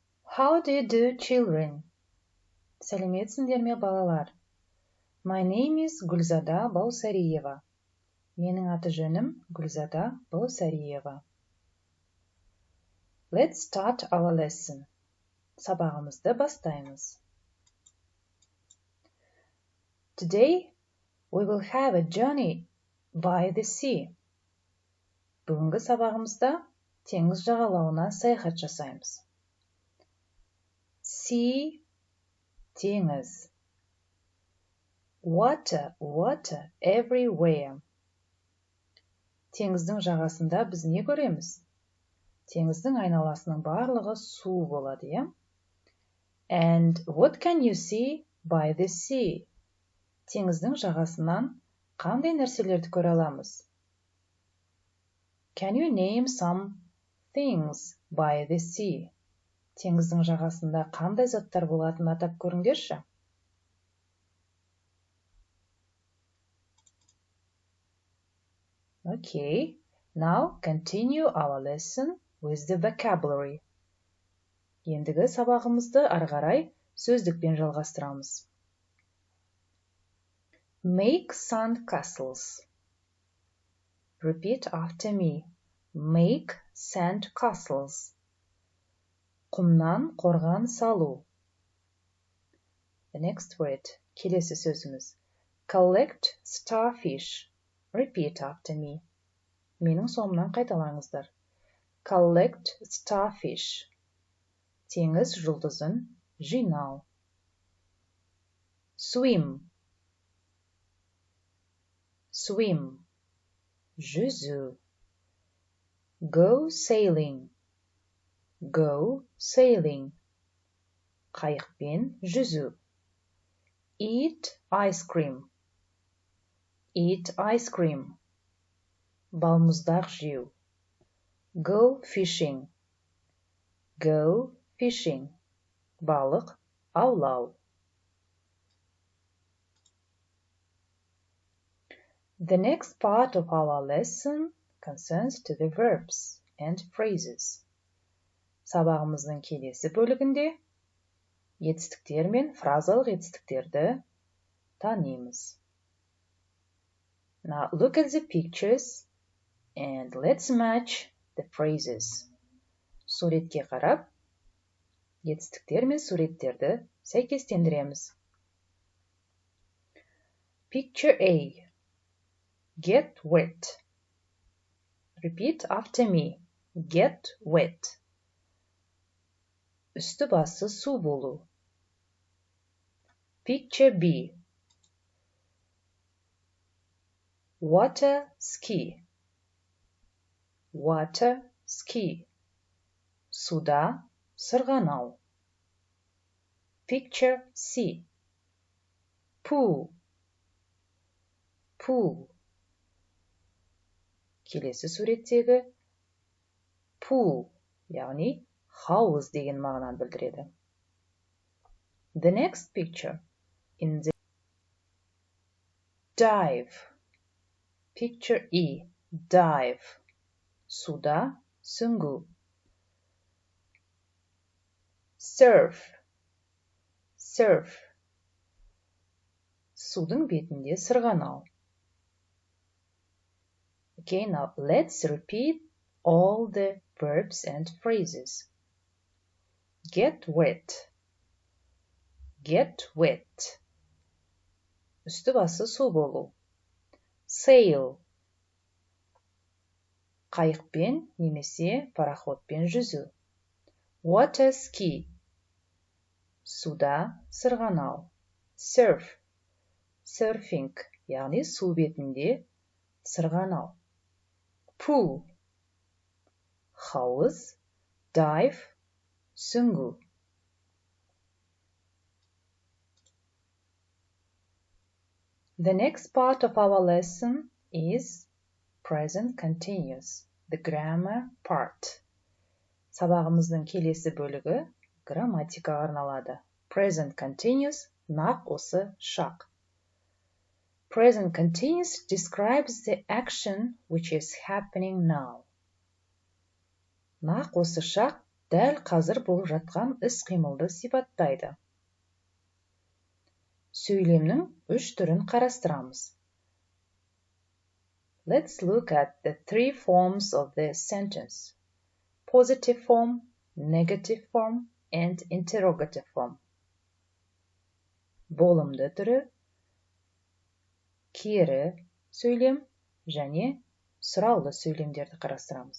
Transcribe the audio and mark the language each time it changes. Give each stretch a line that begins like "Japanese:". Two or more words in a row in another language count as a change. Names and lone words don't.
English: How do you do, children?
Kazakh: Сәлеметсіңдер ме, балалар?
English: My name is Гүлзада Баусариева.
Kazakh: Менің аты жөнім Гүлзада Баусариева.
English: Let's start our lesson.
Kazakh: Сабағымызды бастаймыз.
English: Today we will have a journey by the sea.
Kazakh: Бүгінгі сабағымызда теңіз жағалауына саяхат жасаймыз.
English: Sea, теңіз. Water, water everywhere.
Kazakh: Теңіздің жағасында біз не көреміз? Теңіздің айналасының барлығы су болады, иә?
English: And what can you see by the sea?
Kazakh: Теңіздің жағасынан қандай нәрселерді көре аламыз?
English: Can you name some things by the sea?
Kazakh: Теңіздің жағасында қандай заттар болатынын атап көріңдерші.
English: Okay, now continue our lesson with the vocabulary.
Kazakh: Ендігі сабағымызды ары қарай сөздікпен жалғастырамыз.
English: Make sand castles. Repeat after me. Make sand castles.
Kazakh: Құмнан қорған салу.
English: The next word,
Kazakh: келесі сөзіміз.
English: Collect starfish. Repeat after me.
Kazakh: Менің соңымнан қайталаңыздар.
English: Collect starfish.
Kazakh: Теңіз жұлдызын жинау.
English: Swim. Swim.
Kazakh: Жүзу.
English: Go sailing. Go sailing.
Kazakh: Қайықпен жүзу.
English: Eat ice cream. Eat ice cream.
Kazakh: Балмұздақ жеу.
English: Go fishing. Go fishing.
Kazakh: Балық аулау.
English: The next part of our lesson concerns to the verbs and phrases.
Kazakh: Сабағымыздың келесі бөлігінде етістіктер мен фразалық етістіктерді танимыз.
English: Now look at the pictures and let's match the phrases.
Kazakh: Суретке қарап, етістіктер мен суреттерді сәйкестендіреміз.
English: Picture A. Get wet. Repeat after me. Get wet.
Kazakh: Үсті басы су болу.
English: Picture B. Water ski. Water ski.
Kazakh: Суда сырғанау.
English: Picture C. Pool. Pool.
Kazakh: Келесі суреттегі pool, яғни хауыз деген мағынаны білдіреді.
English: The next picture in the dive. Picture E. Dive.
Kazakh: Суда сүңгу. Surf.
English: Surf.
Kazakh: Судың бетінде сырғанау.
English: Okay, now let's repeat all the verbs and phrases. Get wet. Get wet.
Kazakh: Үсті басы су болу. Sail. Қайықпен немесе пароходпен жүзу.
English: Water ski.
Kazakh: Суда сырғанау.
English: Surf. Surfing,
Kazakh: яғни су бетінде сырғанау.
English: Pool. Хауыз. Dive. Сүңгу. The next part of our lesson is present continuous, the grammar part.
Kazakh: Сабағымыздың келесі бөлігі грамматикаға арналады.
English: Present continuous,
Kazakh: нақ осы шақ.
English: Present continuous describes the action which is happening now.
Kazakh: Нақ осы шақ дәл қазір болып жатқан іс-қимылды сипаттайды. Сөйлемнің 3 түрін қарастырамыз.
English: Let's look at the 3 forms of this sentence. Positive form, negative form, and interrogative form.
Kazakh: Болымды түрі, кері сөйлем және сұраулы сөйлемдерді қарастырамыз.